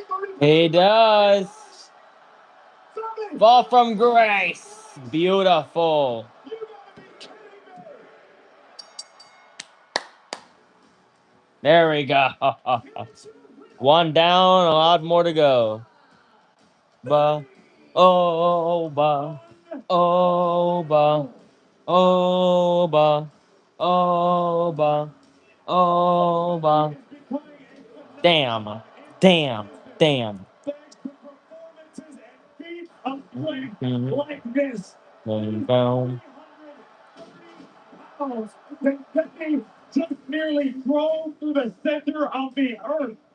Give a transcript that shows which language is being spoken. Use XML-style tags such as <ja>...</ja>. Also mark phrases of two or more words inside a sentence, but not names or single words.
<en>he does. Femi! Fall from grace. Beautiful. You gotta be kidding me! There we go. One down, a lot more to go. Ba, oh, ba, oh, ba, oh, ba, oh, ba, oh, ba. Damn, damn, damn. Thanks to performances and feats of strength Mhm. like this. Boom, boom. Pounds that Femi just nearly drove through the center of the earth.</en>